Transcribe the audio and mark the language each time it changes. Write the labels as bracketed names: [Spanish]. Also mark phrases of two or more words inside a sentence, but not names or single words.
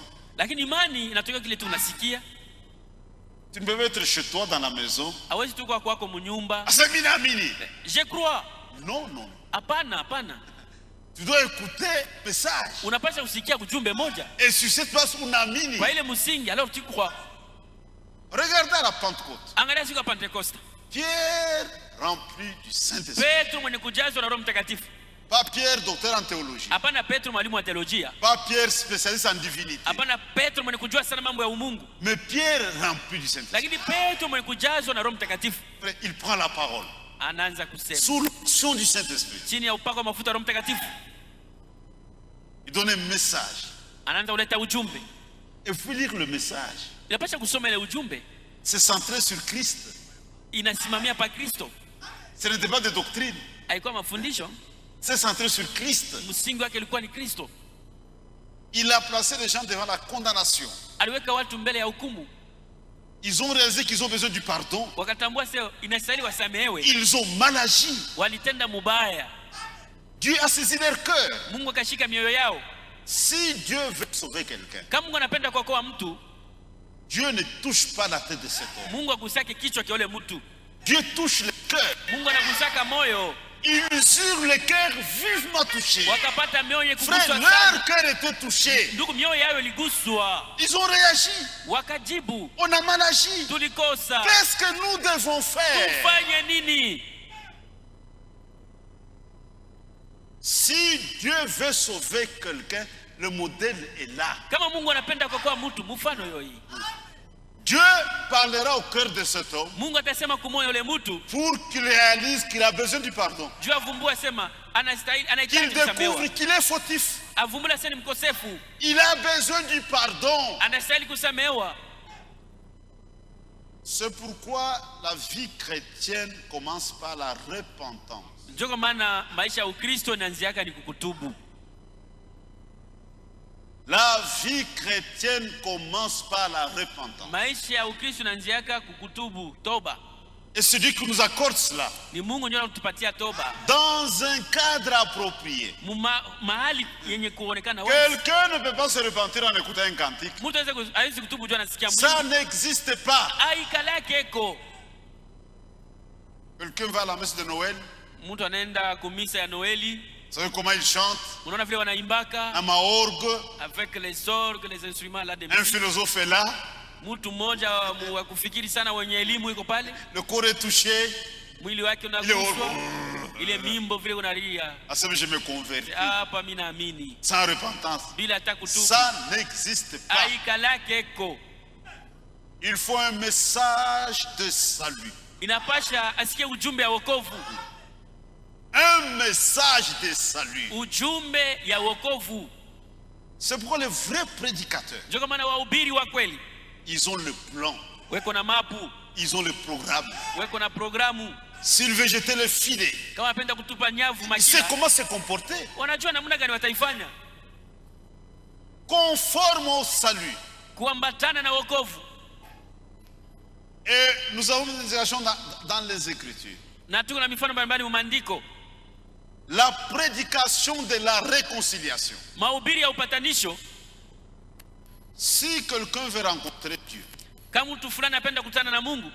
[Swahili] Lakini imani inatoka kile tunasikia. [French] Tu ne peux pas être chez toi dans la maison. [Swahili] Hawezi tu kwa kwako mnyumba. Asemini. [French] Je crois. Non, non. [Swahili] Hapana, hapana. [French] Tu dois écouter le message. [Swahili] Unapaswa kusikia ujumbe moja. [French] Et sur cette base unaamini. [Swahili] Kwa ile msingi [French] alors tu crois. Regardez à la Pentecôte. [Swahili] Angalia siku ya Pentecoste. [French] Pierre rempli du Saint-Esprit. [Swahili] Petro mwenye kujazwa na Roho Mtakatifu. [French] Pas Pierre docteur en théologie. [Swahili] Hapana Petro mwalimu wa teolojia. [French] Pas Pierre spécialiste en divinité. [Swahili] Hapana Petro mwenye kujua sana mambo ya umungu. [French] Mais Pierre rempli du Saint-Esprit. [Swahili] Lakini Petro mwenye kujazwa na Roho Mtakatifu. [French] Il prend la parole. [Swahili] Anaanza kusema. [French] Sous l'onction du Saint-Esprit. [Swahili] Chini ya upako wa mafuta ya Roho Mtakatifu. [French] Il donne un message. [Swahili] Anaanza kuleta ujumbe. [French] Il faut lire le message. [Swahili] Inapaswa kusoma ile ujumbe. [French] C'est centré sur Christ. [Swahili] Inasimamia pa Kristo. [French] Ce n'était pas de doctrine. [Swahili] Haikuwa mafundisho. [French] C'est centré sur Christ. [Swahili] Msingi wake ilikuwa ni Kristo. [French] Il a placé les gens devant la condamnation. [Swahili] Aliweka watu mbele ya hukumu. [French] Ils ont réalisé qu'ils ont besoin du pardon. [Swahili] Wakatambua sio inastahili wasamehewe. [French] Ils ont mal agi. [Swahili] Walitenda mubaya. [French] Dieu a saisi leur cœur. [Swahili] Mungu akashika mioyo yao. [French] Si Dieu veut sauver quelqu'un, [Swahili] kama Mungu anapenda kuokoa mtu, [French] Dieu ne touche pas la tête de cet homme. [Swahili] Mungu agusake kichwa cha yule mtu. [French] Dieu touche le cœur. [Swahili] Mungu anagusaka moyo. [French] Ils eurent le cœur vivement touché. [Swahili] Wakapata mioyo kuguswa sana. [French] Frère, leur cœur était touché. [Swahili] Ndugu, mioyo yao iliguswa. [French] Ils ont réagi. [Swahili] Wakajibu. [French] On a mal agi. [Swahili] Tulikosa. [French] Qu'est-ce que nous devons faire? [Swahili] Tufanye nini? [French] Si Dieu veut sauver quelqu'un, le modèle est là. [Swahili] Kama Mungu anapenda kuokoa mtu, mfano yoi. [French] Dieu parlera au cœur de cet homme [Swahili] Mungu atasema kumoyo yule mtu [French] pour qu'il réalise qu'il a besoin du pardon. [Swahili] Dieu avumbua sema anastahili, [French] qu'il découvre qu'il est fautif. [Swahili] Avumbula sasa ni mkosefu. [French] Il a besoin du pardon. [Swahili] Anastahili kusamehewa. [French] C'est pourquoi la vie chrétienne commence par la repentance. [Swahili] Ndio maana maisha ya Ukristo inaanzia ni kukutubu. [French] La vie chrétienne commence par la repentance. [Swahili] Maisha ya Ukristo inaanzia kukutubu, toba. [French] Et c'est Dieu qui nous accorde cela. [Swahili] Ni Mungu ndiye anatupatia toba. [French] Dans un cadre approprié. [Swahili] Mahali yenye kuonekana wazi. [French] Quelqu'un ne peut pas se repentir en écoutant un cantique. [Swahili] Mtu hawezi kutubu juu anasikia Mungu. [French] Ça n'existe pas. [Swahili] Aikalake eko. [French] Quelqu'un va à la messe de Noël. [Swahili] Mtu anaenda kumisa ya Noeli. [French] Vous savez comment ils chantent? [Swahili] Unaona vile wanaimbaka. Na maorgue. [French] Avec les orgues, les instruments là de musique. Un philosophe est là. [Swahili] Mtu mmoja wa kufikiri sana wenye elimu yuko pale. [French] Le corps est touché. [Swahili] Mwili wake unaguswa. Ile mimbo vile unalia. [French] Asema je me convertis. [Swahili] Hapa mimi naamini. [French] Sans repentance. [Swahili] Bila hata kutubu. [French] Ça n'existe pas. [Swahili] Aikalake eko. [French] Il faut un message de salut. [Swahili] Inapasha asikie ujumbe wa wokovu. [French] Un message de salut. [Swahili] Ujumbe ya wokovu. [French] C'est pourquoi les vrais prédicateurs, [Swahili] ndio kama wahubiri wa kweli, [French] ils ont le plan. [Swahili] Weko na mapu. [French] Ils ont le programme. [Swahili] Weko na programu. [French] S'il veut jeter le filet, [Swahili] kama apenda kutupa nyavu [French] makila, c'est comment se comporter. [Swahili] Wanajua namna gani wataifanya. [French] Conforme au salut. [Swahili] Kuambatana na wokovu. [French] Et nous avons des illustrations dans les Écritures. [Swahili] Na tuko na mifano mbalimbali mu maandiko. [French] La prédication de la réconciliation. [Swahili] Mahubiri ya upatanisho. [French] Si quelqu'un veut rencontrer Dieu, [Swahili] kama mtu fulani anapenda kukutana na Mungu,